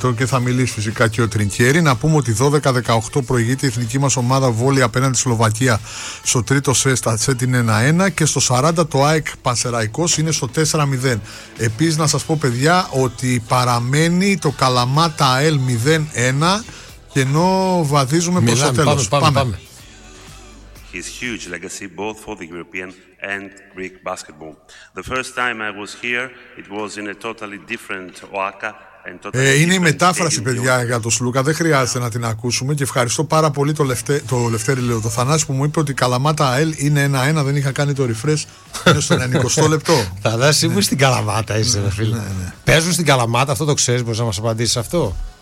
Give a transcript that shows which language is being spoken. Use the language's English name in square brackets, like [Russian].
[Greek] Και θα μιλήσει φυσικά και ο Τριγκέρι. Να πούμε ότι 12-18 προηγείται η εθνική μας ομάδα βόλει απέναντι στη Σλοβακία στο τρίτο σετ, την 1-1, και στο 40 το ΑΕΚ Πανσεραϊκός είναι στο 4-0. Επίσης να σας πω παιδιά ότι παραμένει το Καλαμάτα ΑΕΛ 0-1 και ενώ βαδίζουμε προς το τέλος. Πάμε. [English] His huge legacy both for the European and Greek basketball. The first time I was here it was in a totally different OACA. [Greek] Είναι η μετάφραση, παιδιά, για τον Σλούκα. Δεν χρειάζεται να την ακούσουμε. Και ευχαριστώ πάρα πολύ το Θανάση που μου είπε ότι Καλαμάτα ΑΕΛ είναι 1-1. Δεν είχα κάνει το refresh στο 90 λεπτό. Θανάση, μου στην Καλαμάτα είσαι, φίλε. Παίζουν στην Καλαμάτα, αυτό το ξέρεις. Μπορείς να μας απαντήσεις αυτό.